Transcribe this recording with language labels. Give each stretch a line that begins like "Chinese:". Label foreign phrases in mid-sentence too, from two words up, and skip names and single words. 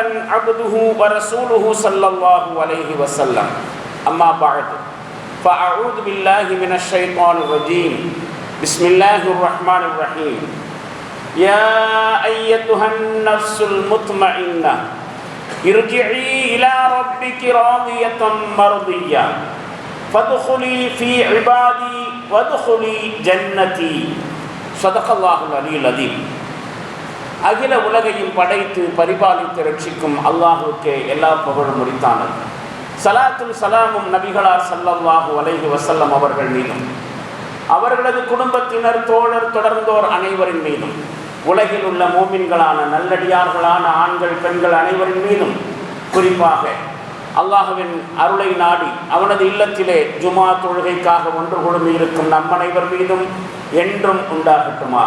Arabic: عبده ورسوله صلى الله عليه وسلم أما بعد فأعوذ بالله من الشيطان الرجيم بسم الله الرحمن الرحيم يا أيتها النفس المطمئنة ارجعي إلى ربك راضية مرضية فادخلي في عبادي وادخلي جنتي صدق الله العلي العظيم.
Tamil: அகில உலகையும் படைத்து பரிபாலித்து ரட்சிக்கும் அல்லாஹுக்கே எல்லா புகழும் உரித்தானது. ஸலாத்தும் ஸலாமும் நபிகளார்
Arabic: صلى الله عليه وسلم
Tamil: அவர்கள் மீதும் அவர்களது குடும்பத்தினர் தோழர் தொடர்ந்தோர் அனைவரின் மீதும் உலகில் உள்ள மூமின்களான நல்லடியார்களான ஆண்கள் பெண்கள் அனைவரின் மீதும் குறிப்பாக அல்லாஹுவின் அருளை நாடி அவனது இல்லத்திலே ஜுமா தொழுகைக்காக ஒன்று குழுமி இருக்கும் நம் அனைவர் மீதும் என்றும் உண்டாகட்டுமாக.